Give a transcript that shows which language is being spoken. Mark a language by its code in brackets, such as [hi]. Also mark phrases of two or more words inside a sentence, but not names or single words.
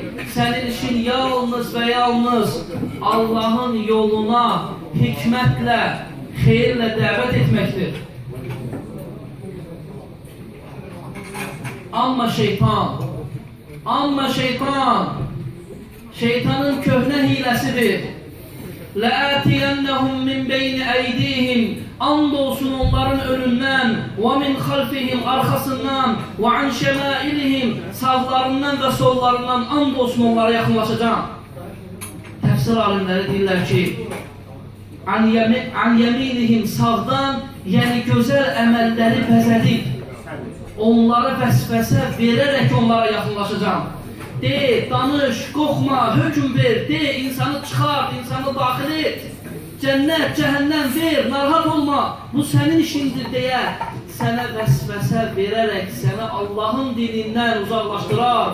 [az] Sənin işin yalnız və yalnız Allahın yoluna hikmətlə, xeyirlə dəvət etməkdir. Amma şeytan, şeytanın köhnə hiləsidir. [ar] لَآتِيَنَّهُمْ مِنْ بَيْنِ اَيْدِيهِمْ [az] Andolsun onların önündən [ar] وَمِنْ خَلْفِهِمْ [az] Arxasından [ar] وَعَنْ شَمَائِلِهِمْ [az] Sağlarından və sollarından andolsun onlara yaxınlaşacağım. Təfsir alimləri deyirlər ki [ar] عَنْ يَمِينِهِمْ [az] Sağdan, yəni gözəl əməlləri bəzədib onlara vəsvəsə verərək onlara yaxınlaşacağım. De, danış, qorxma, hökm ver, de, insanı çıxart, insanı daxil et. Cənnət, cəhənnəm ver, narahat olma, bu sənin işindir deyə sənə vəsvəsə verərək səni Allahın dinindən uzaqlaşdırar.